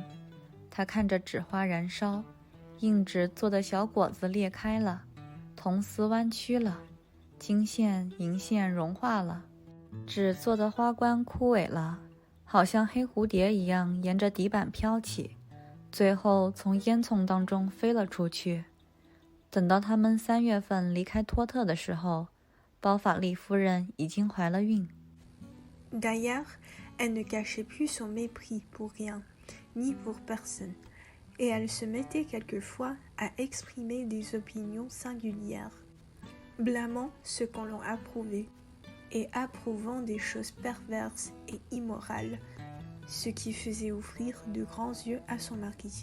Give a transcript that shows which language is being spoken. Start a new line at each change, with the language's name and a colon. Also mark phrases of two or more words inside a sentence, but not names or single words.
Chinese: 他看着纸花燃烧，硬纸做的小果子裂开了，铜丝弯曲了，金线银线融化了，纸做的花冠枯萎了，好像黑蝴蝶一样沿着底板飘起，最后从烟囱当中飞了出去。等到他们3月份离开托特的时候，包法利夫人已经怀了孕。
French: D'ailleurs, elle ne cachait plus son mépris pour rien, ni pour personne, et elle se mettait quelquefois à exprimer des opinions singulières, blâmant ce qu'on l'on approuvait, et approuvant des choses perverses et immorales, ce qui faisait ouvrir de grands yeux à son mari.